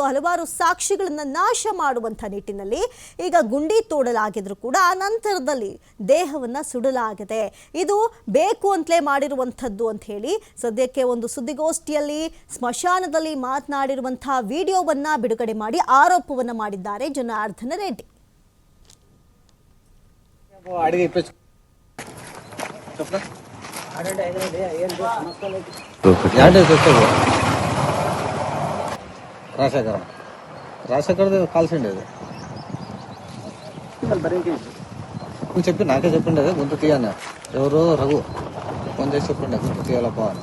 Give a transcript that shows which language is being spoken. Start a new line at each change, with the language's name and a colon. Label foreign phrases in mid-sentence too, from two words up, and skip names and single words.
Kannada: ಹಲವಾರು ಸಾಕ್ಷಿಗಳನ್ನ ನಾಶ ಮಾಡುವಂಥ ನಿಟ್ಟಿನಲ್ಲಿ ಈಗ ಗುಂಡಿ ತೋಡಲಾಗಿದ್ರು ಕೂಡ ಆ ನಂತರದಲ್ಲಿ ದೇಹವನ್ನ ಸುಡಲಾಗಿದೆ. ಇದು ಬೇಕು ಅಂತಲೇ ಮಾಡಿರುವಂಥದ್ದು ಅಂತ ಹೇಳಿ ಸದ್ಯಕ್ಕೆ ಒಂದು ಸುದ್ದಿಗೋಷ್ಠಿಯಲ್ಲಿ ಸ್ಮಶಾನದಲ್ಲಿ ಮಾತನಾಡಿರುವಂತಹ ವಿಡಿಯೋವನ್ನ ಬಿಡುಗಡೆ ಮಾಡಿ ಆರೋಪವನ್ನ ಮಾಡಿದ್ದಾರೆ ಜನಾರ್ದನ ರೆಡ್ಡಿ.
Telugu: రాజశేఖర్ కాల్సిండే చెప్పి నాకే చెప్పిండే గొంతు తీయన్న, ఎవరు రఘు ఫోన్ చేసి చెప్పిండే గొంతు తీయాలప్ప అని.